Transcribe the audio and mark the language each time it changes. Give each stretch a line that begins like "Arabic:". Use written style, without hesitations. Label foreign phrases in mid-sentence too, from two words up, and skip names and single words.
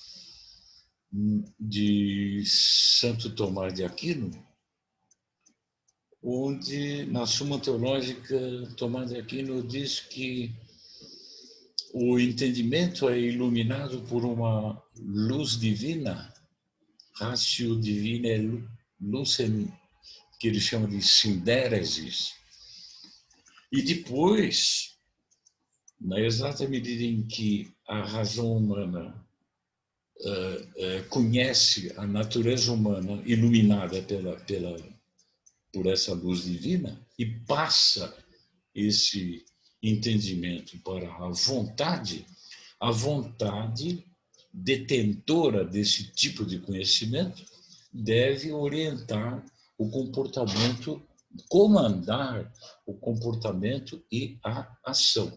Portuguese: de Santo Tomás de Aquino, onde, na Suma Teológica, Tomás de Aquino diz que o entendimento é iluminado por uma luz divina,
Latin: ratio divinae lucem,
Portuguese: que ele chama de sindéresis. E depois, na exata medida em que a razão humana conhece a natureza humana iluminada por essa luz divina e passa esse entendimento para a vontade detentora desse tipo de conhecimento deve orientar o comportamento, comandar o comportamento e a ação.